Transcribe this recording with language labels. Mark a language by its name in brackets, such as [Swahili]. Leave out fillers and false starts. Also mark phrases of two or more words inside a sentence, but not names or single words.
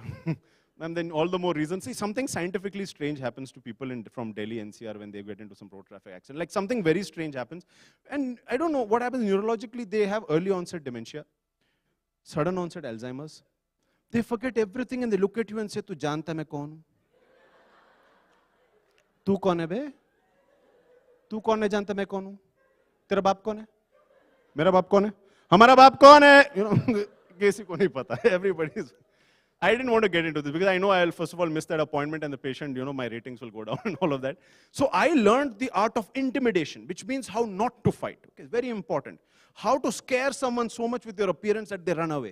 [English] And then all the more reason. See, something scientifically strange happens to people from Delhi NCR when they get into some road traffic accident. Like something very strange happens. And I don't know what happens neurologically. They have early onset dementia, sudden onset Alzheimer's. They forget everything and they look at you and say, [Hindi] "तू जानता मैं कौन हूँ? तू कौन है बे? तू कौन है जानता मैं कौन हूँ? तेरा बाप कौन है? मेरा बाप कौन है? हमारा बाप कौन है?" [English] You know, [Hindi] किसी को नहीं पता. [English] Everybody's. I didn't want to get into this because I know I'll first of all miss that appointment and the patient, you know, my ratings will go down and all of that. So I learned the art of intimidation, which means how not to fight. Okay, it's very important. How to scare someone so much with your appearance that they run away.